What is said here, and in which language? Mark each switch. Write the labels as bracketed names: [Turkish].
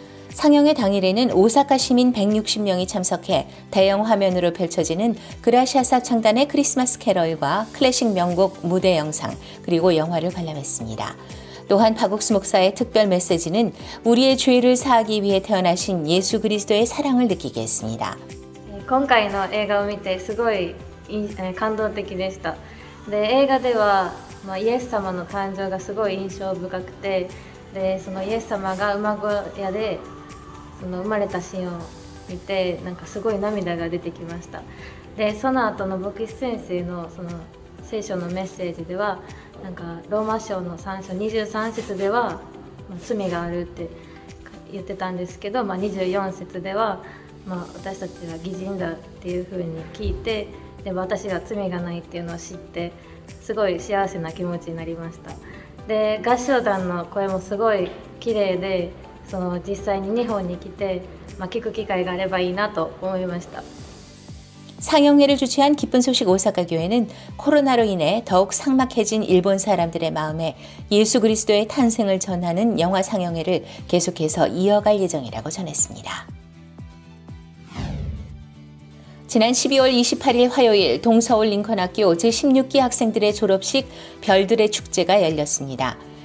[Korean] 상영의 당일에는 오사카 시민 160명이 참석해 대형 화면으로 펼쳐지는 그라시아사 창단의 크리스마스 캐럴과 클래식 명곡 무대 영상 그리고 영화를 관람했습니다. 또한 박옥수 목사의 특별 메시지는 우리의 죄를 사하기 위해 태어나신 예수 그리스도의 사랑을 느끼게 했습니다. [Japanese] 今回の映画を見てすごい感動的でした。で、映画では、イエス様の誕生がすごい印象深くて、で、そのイエス様が馬小屋でその生まれたシーンを見て、なんかすごい涙が出てきました。で、その後の牧師先生のその聖書のメッセージでは、なんかローマ書の3章23節では、罪があるって言ってたんですけど、24節では、私たちは義人だっていう風に聞いて、で私が罪がないっていうのを知ってすごい幸せな気持ちになりました。で合唱団の声もすごい綺麗で、その実際に日本に来て、聞く機会があればいいなと思いました。 [Korean] 상영회를 주최한 기쁜 소식 오사카 교회는 코로나로 인해 더욱 삭막해진 일본 사람들의 마음에 예수 그리스도의 탄생을 전하는 영화 상영회를 계속해서 이어갈 예정이라고 전했습니다. 지난 12월 28일 화요일 동서울 링컨학교 제16기 학생들의 졸업식 별들의 축제가 열렸습니다.